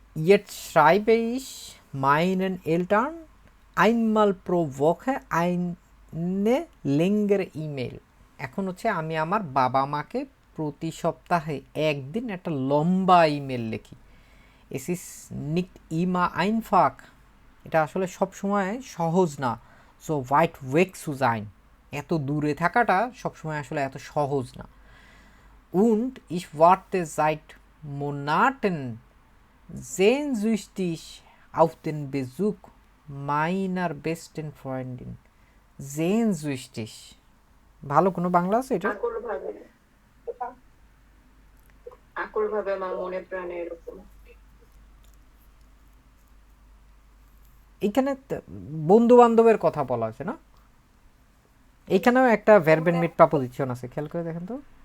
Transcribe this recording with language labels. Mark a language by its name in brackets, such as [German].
[German] jetzt schreibe ich meinen Eltern einmal pro Woche eine längere E-Mail, [Bangla] এখন হচ্ছে আমি আমার বাবা মাকে প্রতি সপ্তাহে একদিন একটা লম্বা ইমেল লিখি। [German] es ist nicht immer einfach, [Bangla] এটা আসলে সব সময় সহজ না। [German] so weit weg zu sein, [Bangla] এত দূরে থাকাটা সবসময় আসলে এত সহজ না। [German] und ich warte seit Monaten sehnsüchtig auf den Besuch meiner besten Freundin. [Bangla] sehnsüchtig, ভালো কোনো বাংলা আছে এটা? আকুল ভাবে মা মনে প্রাণে এরকম। এইখানে বন্ধু বান্ধবের কথা বলা আছে না, এইখানেও একটা ভার্বের মিট প্রাপোজিশন আছে, খেয়াল করে দেখেন তো।